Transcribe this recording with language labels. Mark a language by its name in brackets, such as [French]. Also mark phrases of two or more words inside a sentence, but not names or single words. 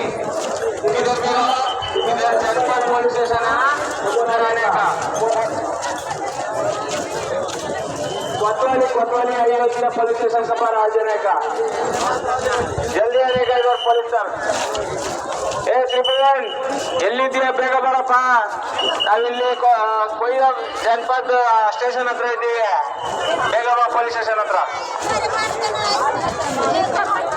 [Hindi] इधर इधर जनपद पुलिस स्टेशन है ना, उधर आने का। कोतवाली आइए पुलिस स्टेशन के पर आ जाने का, जल्दी आने का इधर पुलिस स्टेशन। [Kannada] ಎಲ್ಲಿದ್ದೀಯ ಬೇಗ ಬರಪ್ಪ, ನಾವಿಲ್ಲಿ ಕೊಯ್ಯ ಜನಪದ ಸ್ಟೇಷನ್ ಹತ್ರ ಇದ್ದೀವಿ, ಬೇಗ ಬಾ ಪೊಲೀಸ್ ಸ್ಟೇಷನ್ ಹತ್ರ.